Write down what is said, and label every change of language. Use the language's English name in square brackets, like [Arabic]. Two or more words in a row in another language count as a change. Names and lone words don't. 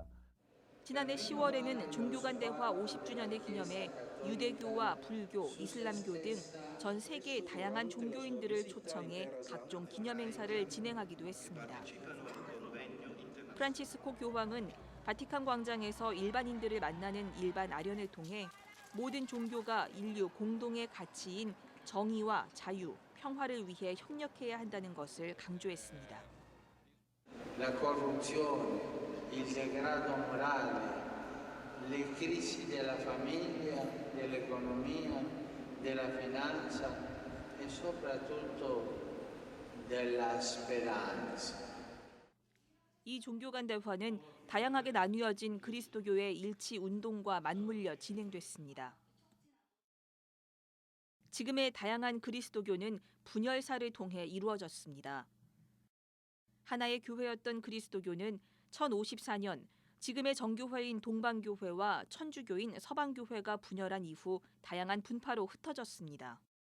[Korean] 지난해 10월에는 종교 간 대화 50주년을 기념해 유대교와 불교, 이슬람교 등 전 세계의 다양한 종교인들을 초청해 각종 기념 행사를 진행하기도 했습니다. 프란치스코 교황은 바티칸 광장에서 일반인들을 만나는 일반 아련을 통해 모든 종교가 인류 공동의 가치인 정의와 자유, 평화를 위해 협력해야 한다는 것을 강조했습니다. [Italian] La corruzione, il degrado morale, le crisi della famiglia, dell'economia, della finanza e soprattutto della speranza. [Korean] 이 종교 간 대화는 다양하게 나뉘어진 그리스도교의 일치 운동과 맞물려 진행됐습니다. 지금의 다양한 그리스도교는 분열사를 통해 이루어졌습니다. 하나의 교회였던 그리스도교는 1054년 지금의 정교회인 동방교회와 천주교인 서방교회가 분열한 이후 다양한 분파로 흩어졌습니다.